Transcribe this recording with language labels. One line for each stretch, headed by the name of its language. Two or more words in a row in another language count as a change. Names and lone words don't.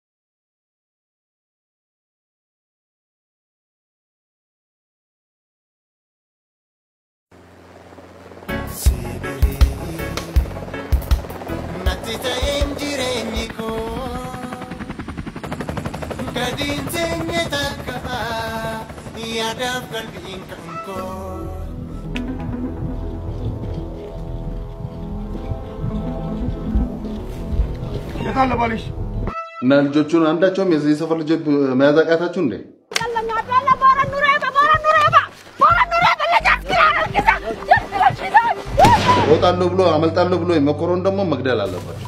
Oromo: Sibirii natti ta'eem jireenyi koo. gadiin teenye takka yaadaaf qalbiin kan koo.
Amharic: የታለ ባልሽ? እና ልጆቹን አንዳቸውም የዚህ ሰፈር ልጅ መያዝ አቃታችሁ እንዴ? እወጣለሁ ብሎ አመልጣለሁ ብሎ መኮሮን ደግሞ መግደል አለባቸው።